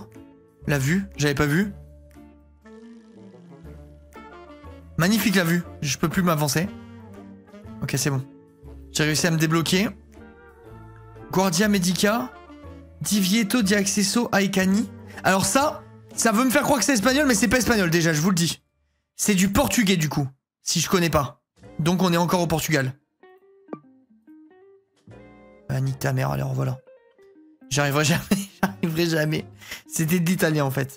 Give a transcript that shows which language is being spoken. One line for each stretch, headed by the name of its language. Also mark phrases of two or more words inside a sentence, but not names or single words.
French: La vue, j'avais pas vu. Magnifique la vue. Je peux plus m'avancer. Ok, c'est bon. J'ai réussi à me débloquer.
Italian: Guardia Medica. Divieto di accesso ai cani.
French: Alors ça veut me faire croire que c'est espagnol, mais c'est pas espagnol déjà, je vous le dis. C'est du portugais du coup, si je connais pas. Donc on est encore au Portugal. Ah, nique ta mère, alors voilà. J'arriverai jamais, j'arriverai jamais. C'était de l'italien en fait.